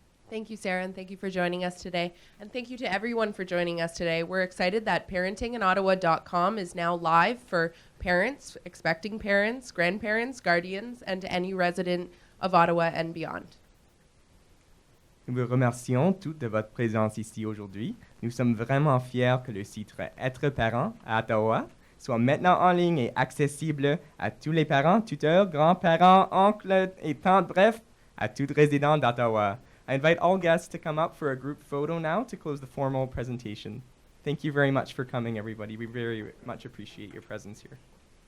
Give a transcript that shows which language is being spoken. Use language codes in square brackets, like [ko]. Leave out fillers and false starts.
[en] Thank you, Sarah, and thank you for joining us today. And thank you to everyone for joining us today. We're excited that parentinginottawa.com is now live for parents, expecting parents, grandparents, guardians, and to any resident of Ottawa and beyond. [fr] Nous vous remercions toutes de votre présence ici aujourd'hui. Nous sommes vraiment fiers que le site Être parent à Ottawa soit maintenant en ligne et accessible à tous les parents, tuteurs, grands-parents, oncles et tantes, bref, à tout résident d'Ottawa. [en] I invite all guests to come up for a group photo now to close the formal presentation. Thank you very much for coming, everybody. We very much appreciate your presence here.